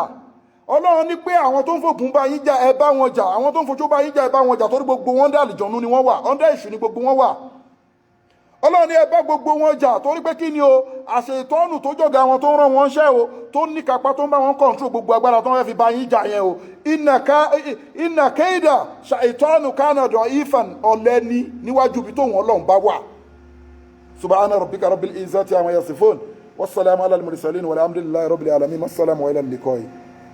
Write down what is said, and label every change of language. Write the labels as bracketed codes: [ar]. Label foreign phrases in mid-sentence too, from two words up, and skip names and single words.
[yo] Ọlọ́run ní pé àwọn tó ń fògùn bá yín jà, ẹ bá wọn jà. Àwọn tó ń fojú bá yín jà, ẹ bá wọn jà, torí gbogbo wọn dá àlìjànú ni wọ́n wà, ọ̀ndẹ̀ èṣù ni gbogbo wọn wà. Ọlọ́run ní ẹ bá gbogbo wọn jà, torí pé kí ni o, àṣetọ́nù tó jọ̀gá àwọn tó ń rán wọn ṣẹ́ o, tó ní kápá tó ń bá wọn kọ̀ǹtró gbogbo agbára tó ń fẹ́ fi bá yín jà yẹn o. [ar] إن كيد الشيطان كان ضعيفا, [yo] ọ̀lẹ ni níwájú ibi tó wọn Ọlọ́run bá wà. [ar] سبحان ربك رب العزة عما يصفون، والسلام على المرسلين والحمد لله رب العالمين. السلام على اللقاء.